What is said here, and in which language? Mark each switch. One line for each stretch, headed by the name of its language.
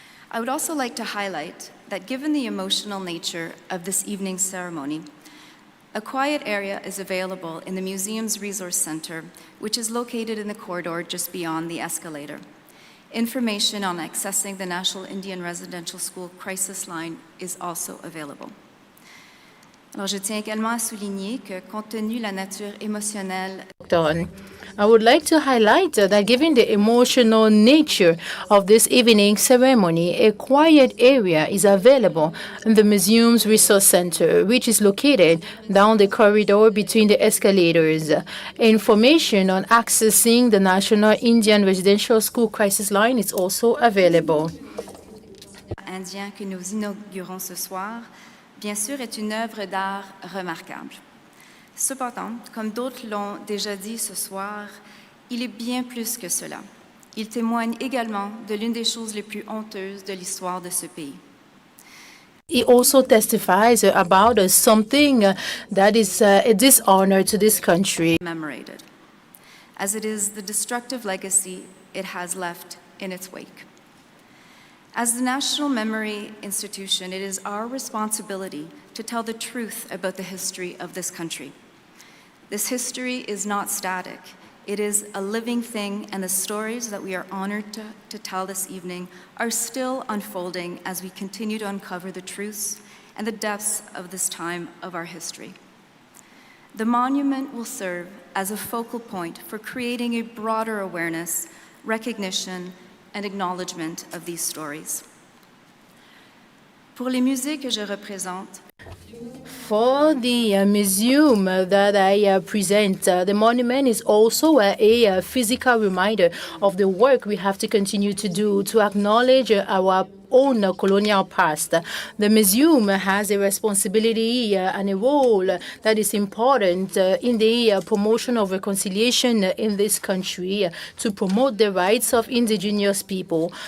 English: I would also like to highlight that given the emotional nature of this evening's ceremony, a quiet area is available in the museum's resource center, which is located in the corridor just beyond the escalator. Information on accessing the National Indian Residential School crisis line is also available.
French: Alors, je tiens également à souligner que, compte tenu la nature émotionnelle,
English: I would like to highlight that given the emotional nature of this evening ceremony, a quiet area is available in the museum's resource center, which is located down the corridor between the escalators. Information on accessing the National Indian Residential School crisis line is also available.
French: Indien que nous inaugurons ce soir, bien sûr, est une œuvre d'art remarquable. Cependant, comme d'autres l'ont déjà dit ce soir, il est bien plus que cela. Il témoigne également de l'une des choses les plus honteuses de l'histoire de ce pays.
English: He also testifies about something that is a dishonor to this country. Commemorated, as it is the destructive legacy it has left in its wake. As the National Memory Institution, it is our responsibility to tell the truth about the history of this country. This history is not static. It is a living thing, and the stories that we are honored to tell this evening are still unfolding as we continue to uncover the truths and the depths of this time of our history. The monument will serve as a focal point for creating a broader awareness, recognition, and acknowledgement of these stories.
French: Pour les musées que je représente,
English: For the museum that I present, the monument is also a physical reminder of the work we have to continue to do to acknowledge our own colonial past. The museum has a responsibility and a role that is important in the promotion of reconciliation in this country to promote the rights of indigenous people.